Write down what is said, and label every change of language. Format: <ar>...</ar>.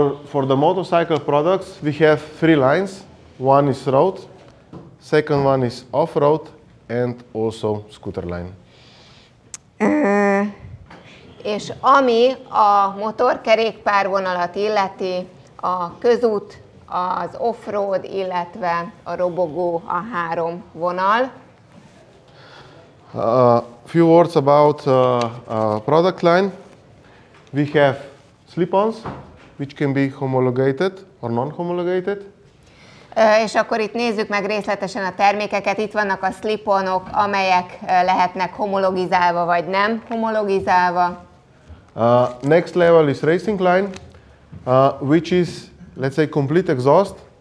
<en>For the motorcycle products, we have 3 lines. One is road, second one is off-road, and also scooter line.</en> <hu>És ami a motorkerékpárvonalat illeti, a közút, az off-road, illetve a robogó a 3 vonal.</hu> <en>Few words about product line. We have slip-ons, which can be homologated or non-homologated.</en> <hu>És akkor itt nézzük meg részletesen a termékeket. Itt vannak a slip-onok, amelyek lehetnek homologizálva vagy nem homologizálva.</hu> <en>Next level is racing line, which is, let's say, complete exhaust.</en>